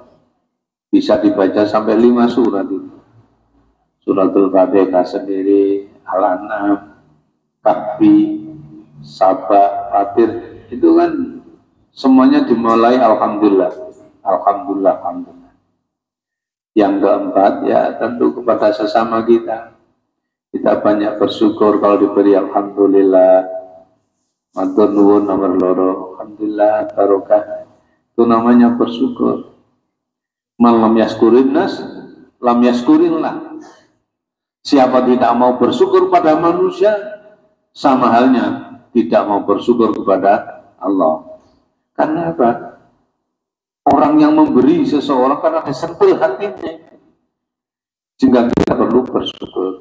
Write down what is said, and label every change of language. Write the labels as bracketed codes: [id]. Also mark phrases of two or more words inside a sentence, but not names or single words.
[id] Bisa dibaca sampai 5 surat itu. Suratul Fatihah sendiri, Al-An'am, Kahfi, Sabah, Fatir, itu kan semuanya dimulai alhamdulillah, alhamdulillah, alhamdulillah. Yang keempat ya tentu kepada sesama kita. Kita banyak bersyukur kalau diberi alhamdulillah. [jv] Matur nuwun nomor loro, alhamdulillah barokah. [id] Itu namanya bersyukur. [ar] من لم يشكر الناس لم يشكر الله. [id] Siapa tidak mau bersyukur pada manusia, sama halnya tidak mau bersyukur kepada Allah. Karena apa? Orang yang memberi seseorang karena disentuh hatinya, sehingga kita perlu bersyukur.